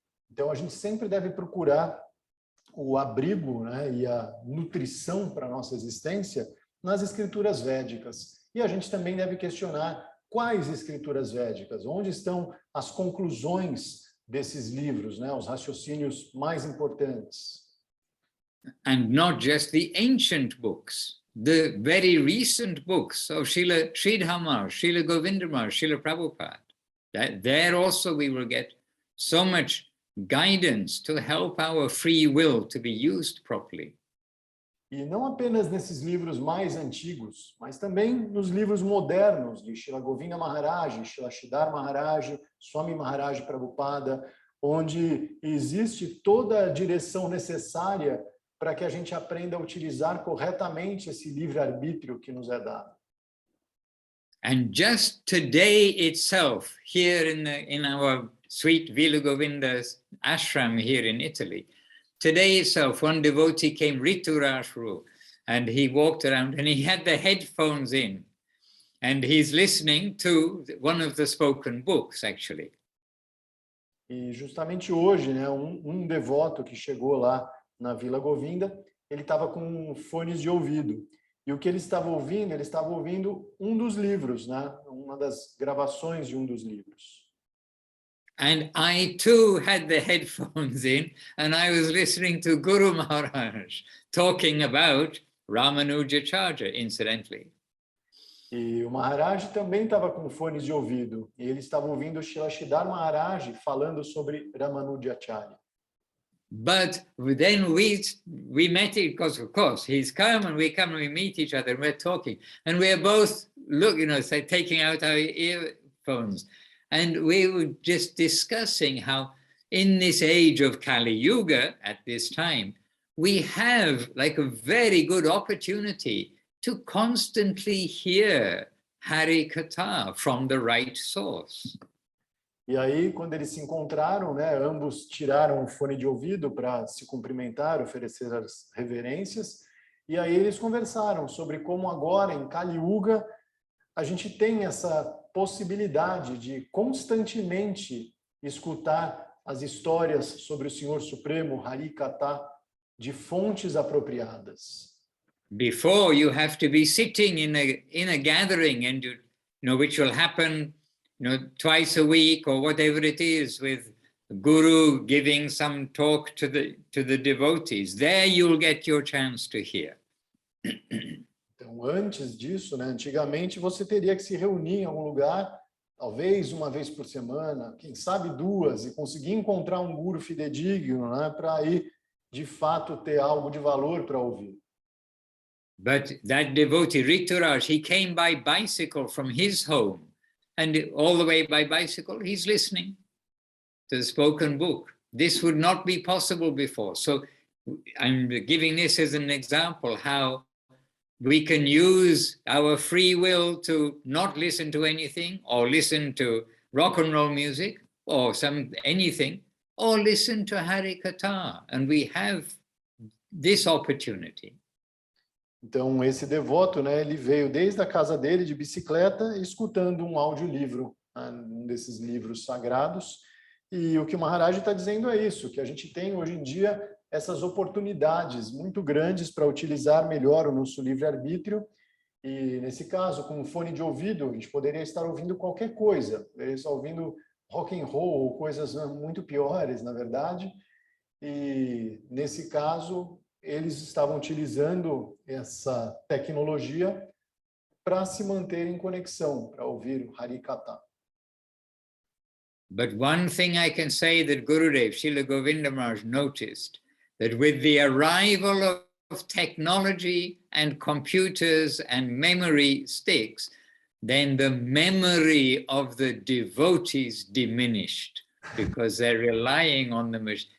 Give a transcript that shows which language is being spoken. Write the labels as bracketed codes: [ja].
[pt] Então a gente sempre deve procurar o abrigo, né, e a nutrição para a nossa existência nas escrituras védicas. E a gente também deve questionar quais escrituras védicas, onde estão as conclusões desses livros, né, os raciocínios mais importantes. [en] And not just the ancient books, the very recent books of Srila Sridhar Maharaj, Srila Govinda Maharaj, Srila Prabhupada. There also we will get so much guidance to help our free will to be used properly. [pt] E não apenas nesses livros mais antigos, mas também nos livros modernos de Srila Govinda Maharaj, Srila Sridhar Maharaj, Swami Maharaj Prabhupada, onde existe toda a direção necessária para que a gente aprenda a utilizar corretamente esse livre-arbítrio que nos é dado. [en] And just today itself, here in our sweet Vila Govinda's ashram here in Italy, today itself, one devotee came Riturashru, and he walked around and he had the headphones in, and he's listening to one of the spoken books, actually. [pt] E justamente hoje, né, um devoto que chegou lá na Vila Govinda, ele estava com fones de ouvido. E o que ele estava ouvindo um dos livros, né, uma das gravações de um dos livros. [en] And I too had the headphones in, and I was listening to Guru Maharaj talking about Ramanujacharya, incidentally. [pt] E o Maharaj também estava com fones de ouvido. E ele estava ouvindo o Srila Sridhar Maharaj falando sobre Ramanujacharya. [en] But then we met it because, of course, he's come and we come and we meet each other and we're talking. And we're both, say, taking out our earphones. And we were just discussing how in this age of Kali Yuga, at this time, we have like a very good opportunity to constantly hear Hari Katha from the right source. [pt] E aí, quando eles se encontraram, né, ambos tiraram o fone de ouvido para se cumprimentar, oferecer as reverências, e aí eles conversaram sobre como agora, em Kali Yuga, a gente tem essa possibilidade de constantemente escutar as histórias sobre o Senhor Supremo, Hari Katha, de fontes apropriadas. [en] Before, you have to be sitting in a gathering, and which will happen twice a week or whatever it is, with the guru giving some talk to the devotees. There you'll get your chance to hear. [pt] Então, antes disso, né, antigamente você teria que se reunir em algum lugar, talvez uma vez por semana, quem sabe duas, e conseguir encontrar um guru fidedigno, né, para aí, de fato, ter algo de valor para ouvir. [en] But that devotee, Rituraj, he came by bicycle from his home. And all the way by bicycle, he's listening to the spoken book. This would not be possible before. So I'm giving this as an example, how we can use our free will to not listen to anything, or listen to rock and roll music, or anything, or listen to Hari Katha. And we have this opportunity. [pt] Então, esse devoto, né, ele veio desde a casa dele de bicicleta, escutando um audiolivro, né, um desses livros sagrados. E o que o Maharaj está dizendo é isso, que a gente tem hoje em dia essas oportunidades muito grandes para utilizar melhor o nosso livre-arbítrio. E, nesse caso, com um fone de ouvido, a gente poderia estar ouvindo qualquer coisa, poderia estar ouvindo rock and roll ou coisas muito piores, na verdade. E, nesse caso, eles estavam utilizando essa tecnologia para se manter em conexão, para ouvir Hari Katha. [en] But one thing I can say that Gurudev, Srila Govinda Maharaj, noticed, that with the arrival of technology and computers and memory sticks, then the memory of the devotees diminished because they're relying on the machine.